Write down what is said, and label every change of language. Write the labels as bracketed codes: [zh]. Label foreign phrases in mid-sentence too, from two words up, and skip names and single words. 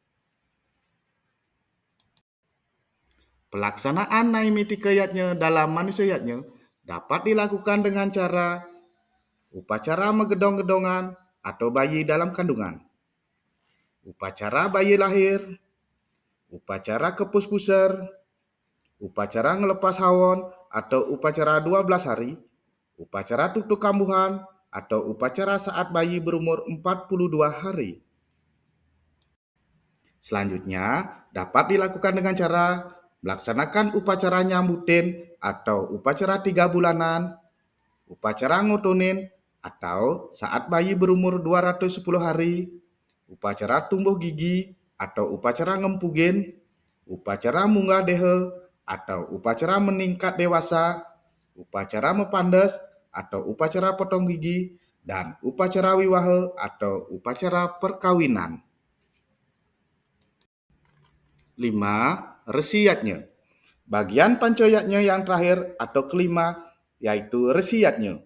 [id] Pelaksanaan naimitike dalam manusia yatnya dapat dilakukan dengan cara upacara megedong-gedongan atau bayi dalam kandungan, upacara bayi lahir, upacara kepus-puser, upacara ngelepas hawon atau upacara 12 hari, upacara tutuk kambuhan atau upacara saat bayi berumur 42 hari. Selanjutnya, dapat dilakukan dengan cara melaksanakan upacara nyambutin atau upacara 3 bulanan, upacara ngotonin atau saat bayi berumur 210 hari, upacara tumbuh gigi atau upacara ngempugin, upacara munggah dehe atau upacara meningkat dewasa, upacara mepandes atau upacara potong gigi, dan upacara wiwahe atau upacara perkawinan. 5. Resiyatnya. Bagian pancoyatnya yang terakhir atau kelima yaitu resiyatnya.